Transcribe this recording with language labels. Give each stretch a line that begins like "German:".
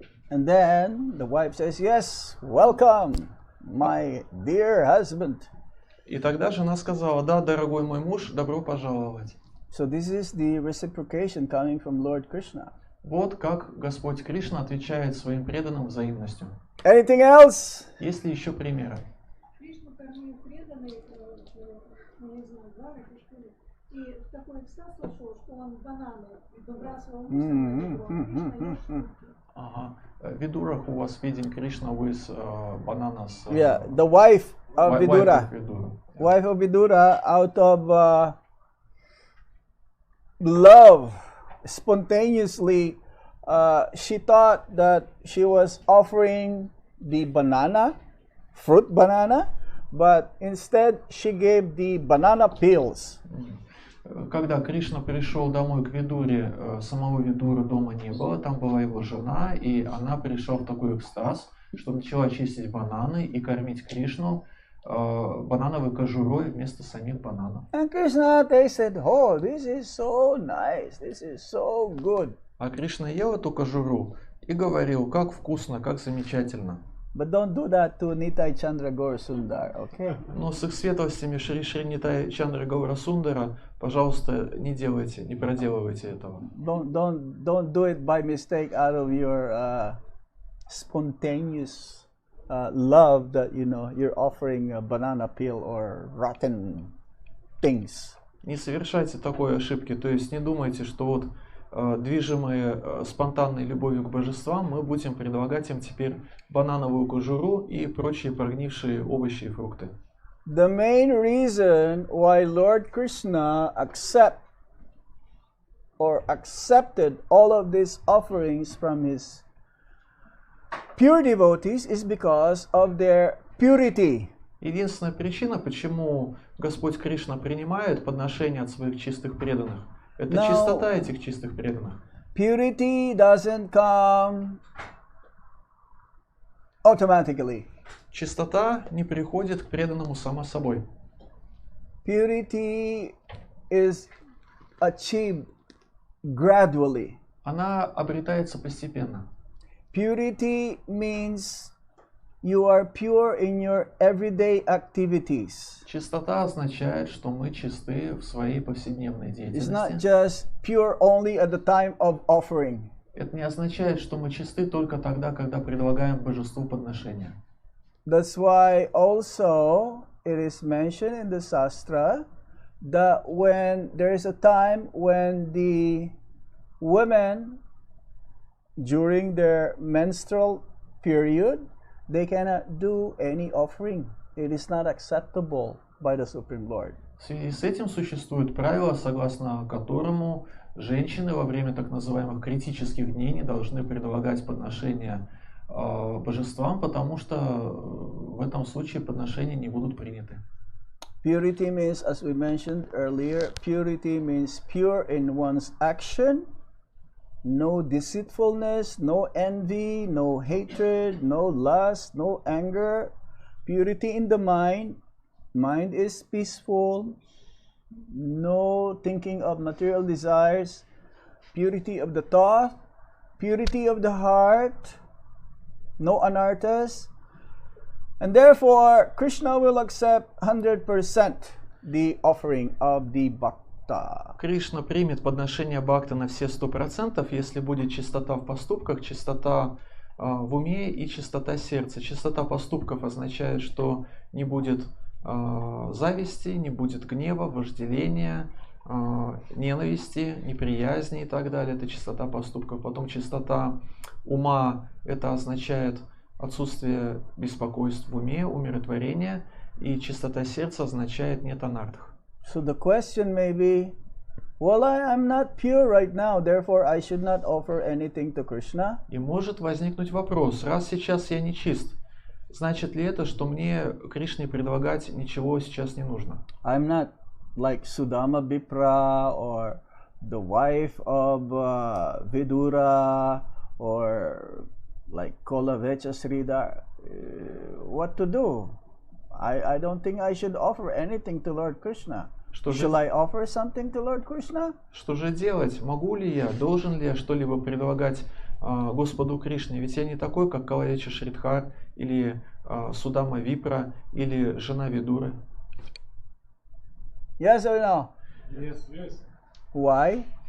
English: And then the wife says, yes, welcome, my dear husband.
Russian: И тогда жена сказала, да, дорогой мой муж, добро пожаловать.
English: So this is the reciprocation coming from Lord Krishna.
Russian: Вот как Господь Кришна отвечает своим преданным взаимностью.
English: Anything else?
Russian: Есть ли еще примеры? Кришна кормил преданных, не знаю, Двараке, что ли, и в такой экстаз вошел, что он бананы выбрасывал мусор.
English: Vidura, who was feeding Krishna with bananas. Yeah, the wife of Vidura. Wife of Vidura, out of love, spontaneously, she thought that she was offering the banana, fruit banana, but instead she gave the banana peels.
Russian: Когда Кришна пришел домой к Видуре, самого Видуры дома не было, там была его жена, и она пришла в такой экстаз, что начала чистить бананы и кормить Кришну банановой кожурой вместо самих бананов.
English: And Krishna tasted, oh, this is so nice, this is so good.
Russian: А Кришна ел эту кожуру и говорил, как вкусно, как замечательно.
English: But don't do that to Nitai Chandra Gaur Sundar, okay?
Russian: Но с их светлостями Шри Нитай Чандра Гаура Сундара, пожалуйста, не делайте, не проделывайте этого.
English: Don't do it by mistake out of your spontaneous love that you're offering a banana peel or rotten things.
Russian: Не совершайте такой ошибки, то есть не думайте, что вот движимые спонтанной любовью к божествам мы будем предлагать им теперь банановую кожуру и прочие прогнившие овощи и фрукты.
English: The main reason why Lord Krishna accepted all of these offerings from his pure devotees is because of their purity.
Russian: Единственная причина, почему Господь Кришна принимает подношения от своих чистых преданных, это чистота этих чистых преданных.
English: Purity doesn't come automatically.
Russian: Чистота не приходит к преданному само собой.
English: Purity is achieved gradually.
Russian: Она обретается постепенно.
English: Purity means you are pure in your everyday activities.
Russian: Чистота означает, что мы чисты в своей повседневной
English: It's not
Russian: деятельности.
English: just pure only at the time of offering.
Russian: Это не означает, что мы чисты только тогда, когда предлагаем божеству подношения.
English: That's why also it is mentioned in the Shastra that when there is a time when the women during their menstrual period, they cannot do any offering. It is not acceptable by the Supreme Lord.
Russian: В связи с этим существует правило, согласно которому женщины во время так называемых критических дней не должны предлагать подношения божествам, потому что в этом случае подношения не будут приняты.
English: Purity means, as we mentioned earlier, purity means pure in one's action, no deceitfulness, no envy, no hatred, no lust, no anger. Purity in the mind. Mind is peaceful, no thinking of material desires. Purity of the thought, purity of the heart, no anarthas. And therefore, Krishna will accept 100% the offering of the bhakta.
Russian: Кришна примет подношение бхакта на все 100%, если будет чистота в поступках, чистота в уме и чистота сердца. Чистота поступков означает, что не будет зависти, не будет гнева, вожделения, ненависти, неприязни и так далее. Это чистота поступков. Потом чистота ума, это означает отсутствие беспокойств в уме, умиротворение. И чистота сердца означает нет анартх.
English: So the question may be, well, I'm not pure right now, therefore I should not offer anything to Krishna.
Russian: И может возникнуть вопрос, раз сейчас я не чист, значит ли это, что мне Кришне предлагать ничего сейчас не нужно?
English: I'm not like Sudama Bipra or the wife of Vidura or like Kolavecha Sridhar. What to do? I don't think I should offer anything to Lord Krishna. Shall I offer something to Lord Krishna?
Russian: Что же делать? Могу ли я, должен ли я что-либо предлагать Господу Кришне? Ведь я не такой, как Калавеча Шридхар или Судама Випра или жена Видуры.
English: Yes or no? Yes, yes. Why?